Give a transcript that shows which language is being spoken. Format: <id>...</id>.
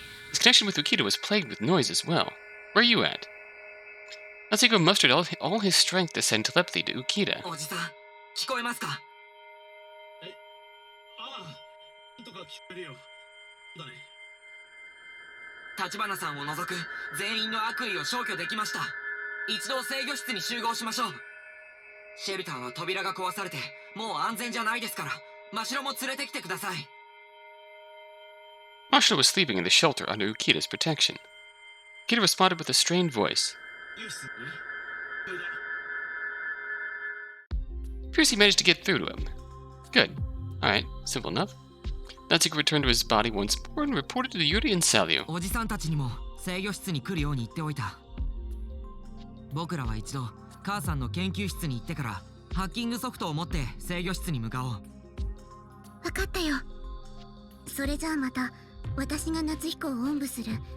<en>His connection with Ukita was plagued with noise as well. Where are you at? Natsuhiko mustered all his strength to send telepathy to Ukita.</en> <ja>おじさん、聞こえますか？ああ、なんとか聞こえるよ。だね。立花さんを除く全員の悪意を消去できました。一度制御室に集合しましょう。シェルターは扉が壊されてもう安全じゃないですから、真城も連れてきてください。</ja> <en>Mashiro was sleeping in the shelter under Ukita's protection. Ukita responded with a strained voice.</en> <ja>よし、それだ。</ja> <en>Appears he managed to get through to him. Good. Alright, simple enough. Natsuhiko returned to his body once more and reported to Yuri and Salio.</en> <ja>おじさんたちにも制御室に来るように言っておいた。僕らは一度母さんの研究室に行ってからハッキングソフトを持って制御室に向かおう。わかったよ。それじゃあまた私が夏彦をおんぶする。</ja>